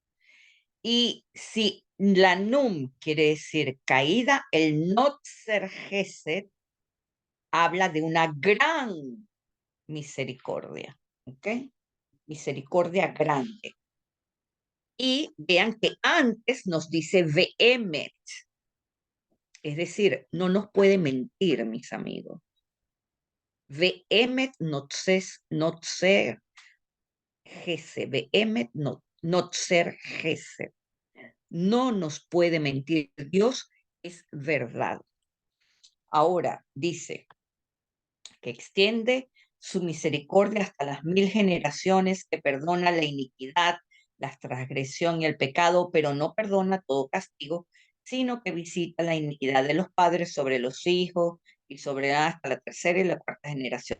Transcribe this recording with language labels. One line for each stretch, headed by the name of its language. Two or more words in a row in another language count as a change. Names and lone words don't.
Spanish: Y si la nun quiere decir caída, el
Hebrew: נוצר חסד
Spanish: habla de una gran misericordia, ¿ok? Misericordia grande. Y vean que antes nos dice vehemet, es decir, no nos puede mentir, mis amigos.
Hebrew: ואמת נוצר חסד, ואמת נוצר חסד.
Spanish: No nos puede mentir, Dios es verdad. Ahora dice que extiende su misericordia hasta las 1000 generaciones, que perdona la iniquidad, la transgresión y el pecado, pero no perdona todo castigo, sino que visita la iniquidad de los padres sobre los hijos y sobre hasta la tercera y la cuarta generación.